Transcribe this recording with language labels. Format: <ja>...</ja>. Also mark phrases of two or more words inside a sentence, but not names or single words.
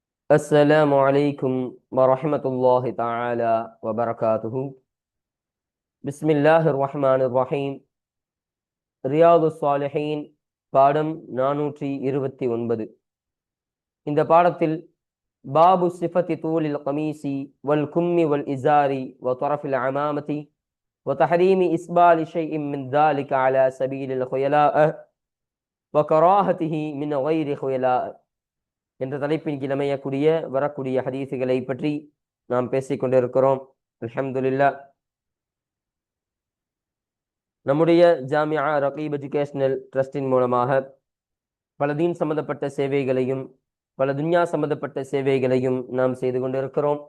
<ar>السلام عليكم ورحمة الله تعالى وبركاته. بسم الله الرحمن الرحيم.</ar> <ta>ரியாது ஸாலிஹீன் பாடம் 429. இந்த பாடத்தில்</ta> <ar>باب صفة طول القميص والكم والإزار وطرف العمامة وتحريم إسبال شيء من ذلك على سبيل الخيلاء وكراهته من غير خيلاء</ar> <ta>என்ற தலைப்பின் கீழ் அமையக்கூடிய வரக்கூடிய ஹதீஸுகளை பற்றி நாம் பேசிக்கொண்டிருக்கிறோம்.</ta> <ar>الحمد لله.</ar> <ta>நம்முடைய ஜாமியா ரகீப் எஜுகேஷனல் ட்ரஸ்டின் மூலமாக பல தீன் சம்பந்தப்பட்ட சேவைகளையும் பல துன்யா சம்பந்தப்பட்ட சேவைகளையும் நாம் செய்து கொண்டிருக்கிறோம்.</ta>